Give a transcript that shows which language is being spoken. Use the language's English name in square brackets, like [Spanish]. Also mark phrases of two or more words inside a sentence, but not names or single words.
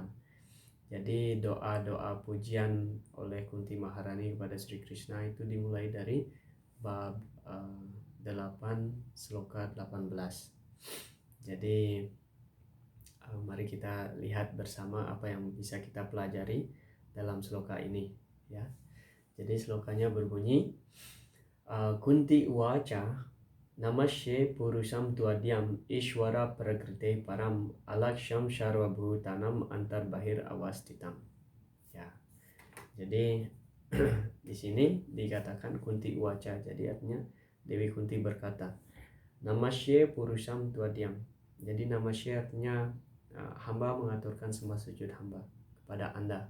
[Indonesian] Jadi doa-doa pujian oleh Kunti Maharani kepada Sri Krishna itu dimulai dari bab 8 sloka 18. Jadi mari kita lihat bersama apa yang bisa kita pelajari dalam sloka ini ya. Jadi slokanya berbunyi [Sanskrit] Kunti uwaca Namasye Purusham Tuadyam Ishwara Prakrite Param Alaksham Sarvabhutanam Antarbahir Avastitam. [Indonesian] Ya. Jadi di sini dikatakan [Sanskrit] Kunti uwaca, [Indonesian] jadi artinya Dewi Kunti berkata, [Sanskrit] Namasye Purusham Tuadyam. [Indonesian] Jadi namasye artinya hamba mengaturkan sembah sujud hamba kepada Anda.